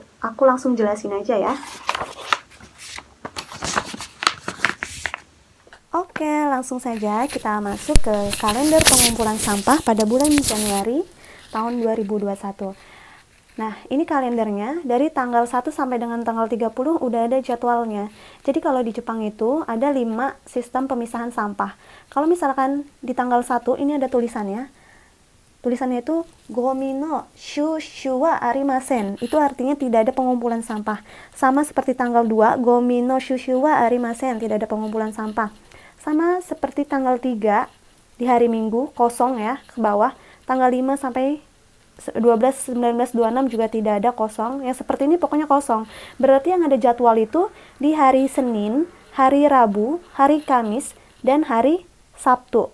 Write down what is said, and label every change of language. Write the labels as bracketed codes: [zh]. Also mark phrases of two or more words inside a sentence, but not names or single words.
[id] Aku langsung jelasin aja ya. Oke, langsung saja kita masuk ke kalender pengumpulan sampah pada bulan Januari tahun 2021. Nah, ini kalendernya dari tanggal 1 sampai dengan tanggal 30 udah ada jadwalnya. Jadi kalau di Jepang itu ada 5 sistem pemisahan sampah. Kalau misalkan di tanggal 1 ini ada tulisannya. Tulisannya itu [ja] ゴミの収集はありません. [id] Itu artinya tidak ada pengumpulan sampah. Sama seperti tanggal 2, [ja] ゴミの収集はありません, [id] tidak ada pengumpulan sampah. Sama seperti tanggal 3 di hari Minggu, kosong ya, ke bawah. Tanggal 5 sampai 12, 19, 26 juga tidak ada, kosong. Yang seperti ini pokoknya kosong. Berarti yang ada jadwal itu di hari Senin, hari Rabu, hari Kamis, dan hari Sabtu.